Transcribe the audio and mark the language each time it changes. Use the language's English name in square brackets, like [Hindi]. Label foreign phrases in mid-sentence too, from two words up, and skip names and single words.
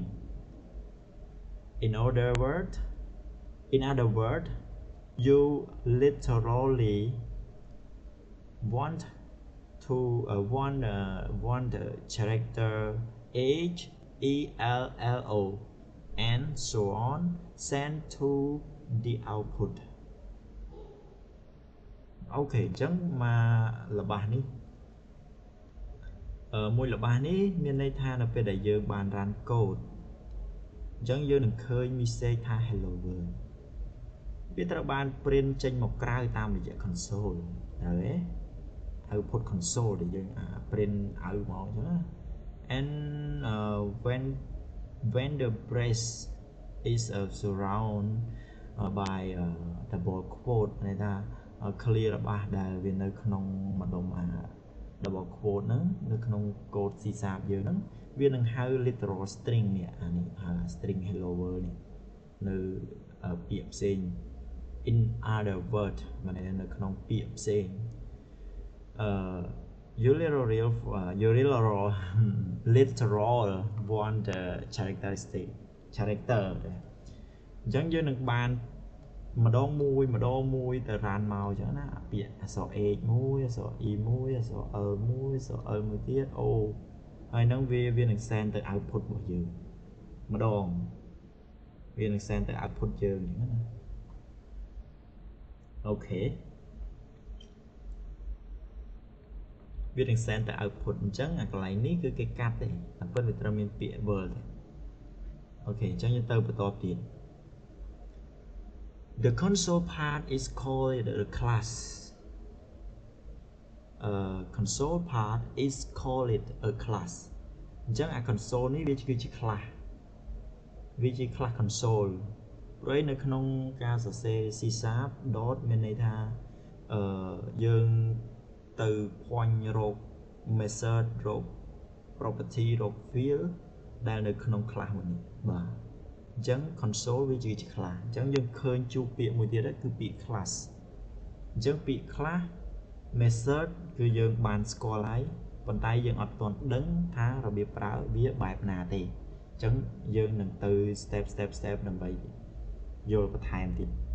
[English] In other words, you literally want the character H E L L O and so on sent to the output. [Khmer] Okay, អញ្ចឹងមកល្បះនេះមួយល្បះនេះមានន័យថានៅពេលដែលយើងបាន [English] run code [Khmer] អញ្ចឹងយើងនឹងឃើញ message ថា [English] hello world [Khmer] វាត្រូវបាន print ចេញមកក្រៅតាមរយៈ console ហើយ [English] output console [Khmer] ដែលយើង print ឲ្យមកអញ្ចឹងណា and [English] when the brace is surrounded by double quote [Khmer] ន័យថា clear របស់ដែលវានៅក្នុងម្ដុំ [English] double quote [Khmer] ហ្នឹងនៅក្នុង [English] code C# [Khmer] យើងហ្នឹងវានឹងហៅ [English] literal string [Khmer] នេះអានេះហៅ [English] string hello world [Khmer] នេះនៅពាក្យផ្សេង [English] in other word [Khmer] ମାନେនៅក្នុងពាក្យផ្សេង [English] you literal want the character [Khmer] អញ្ចឹងយើងនឹងបានម្ដងមួយទៅ run មកអញ្ចឹងណាពាក្យអក្សរ H មួយអក្សរ E មួយអក្សរ L មួយអក្សរ L មួយទៀត O ហើយហ្នឹងវានឹង send ទៅ output របស់យើងម្ដងវានឹង send ទៅ output យើងអញ្ចឹងណា អូខេវានឹង send ទៅ output អញ្ចឹងអាកន្លែងនេះគឺគេកាត់ទេតែពិតវាត្រូវមានពាក្យ world ទេអូខេអញ្ចឹងយើងទៅបន្តទៀត [English] The console part is called the class. Console part is called a class. [Khmer] អញ្ចឹងអា console នេះវាគឺជា class វាជា [English] class console [Khmer] ព្រោះនៅក្នុងការសរសេរ C# dot មានន័យថាយើងទៅ point រក method រក property រក field ដែលនៅក្នុង class មួយនេះបាទអញ្ចឹង console វាជា class អញ្ចឹងយើងឃើញជួបពាក្យមួយទៀតគឺពាក្យ class អញ្ចឹងពាក្យ [English] class method [Khmer] គឺយើងបានស្គាល់ហើយប៉ុន្តែយើងអត់ទាន់ដឹងថារបៀបប្រើវាបែបណាទេអញ្ចឹងយើងនឹងទៅ step ដើម្បីយល់បន្ថែមទៀត